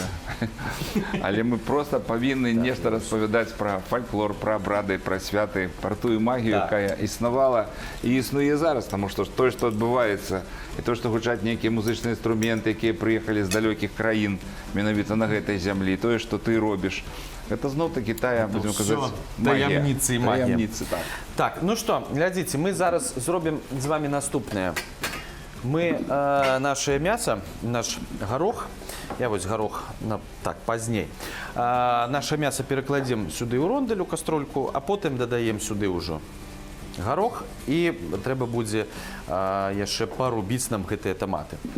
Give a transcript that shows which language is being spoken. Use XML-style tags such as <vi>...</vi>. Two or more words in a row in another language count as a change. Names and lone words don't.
<be>Але мы проста павінны нешта распавядаць пра фальклор, пра абрады, пра святы, пра тую магію, якая існавала і існуе зараз, таму што тое, што адбываецца, і тое, што гучаць нейкія музычныя інструменты, якія прыехалі з далёкіх краін менавіта на гэтай зямлі, тое, што ты робіш, гэта зноў-такі тая, будзем казаць, магія. Таямніцы і магія. Таямніцы, так. Так, ну што, глядзіце, мы зараз зробім з вами наступнае.</be> <ru>мы наше мясо, наш горох, я вот горох так пазней, наше мясо перекладем сюда у рондель, у кастрольку, а потом додаем сюда уже горох и треба будет еще порубить нам гэтые томаты.</ru>